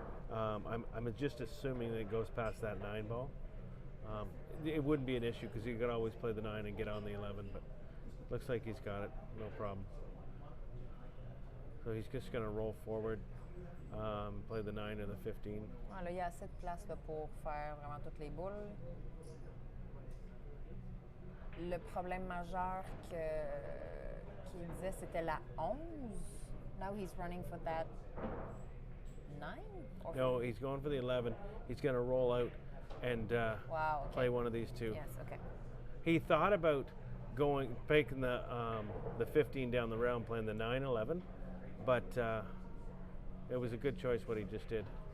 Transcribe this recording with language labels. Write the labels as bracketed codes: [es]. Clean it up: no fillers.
[en] I'm just assuming that it goes past that 9 ball. It wouldn't be an issue because you could always play the 9 and get on the 11, but looks like he's got it, no problem. So he's just going to roll forward, play the 9 or the 15. [fr] Ah, là, il y a assez de place là, pour faire vraiment toutes les boules. le problème majeur qu'il disait, c'était la 11. [en] Now he's running for that 9? Or No, he's going for the 11. He's going to roll out and wow, okay. play one of these two. Yes, okay. He thought about taking the 15 down the rail and playing the 9-11, but it was a good choice what he just did.